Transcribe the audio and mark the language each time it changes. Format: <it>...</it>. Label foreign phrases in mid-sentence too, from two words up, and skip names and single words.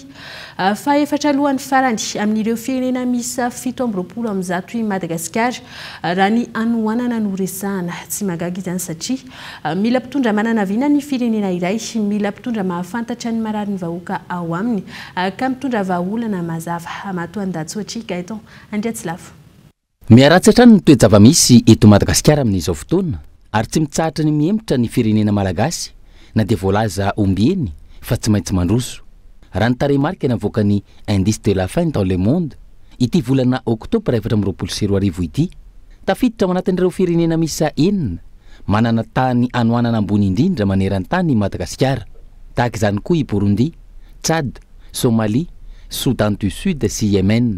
<mg>Fa efatra alohan'ny farany amin'ireo firenena misy fito amby roapolo amby zato i Madagasikara raha ny anohanana no resahana tsy mahagaga izany satria mila mpitondra manana viana ny firenena iray, mila mpitondra mahafantatra ny marary ny vahoaka ao aminy ka mitondra vahaolana mazava. Matoan-dahatso Gaeton Andriatsilavo. Miaratsy hatrany ny toe-java-misy eto Madagasikara amin'izao fotoana ary tsy mitsahatra ny mihemitra ny firenena malagasy na dia voalaza ombieny fa tsy maintsy mandroso. Raha ny tarehimarika navoaka ny</mg> <fr>indice de la faim dans le monde</fr> <mg>ity volana Octobre 2024 ity tafiditra ao anatin'ireo firenena misa enina manana tany anohanana ambony indrindra maneran-tany Madagasikara, tahaka izany koa i Burundi, Tchad, Somalie, Soudan du Sud sy Yemen.</mg>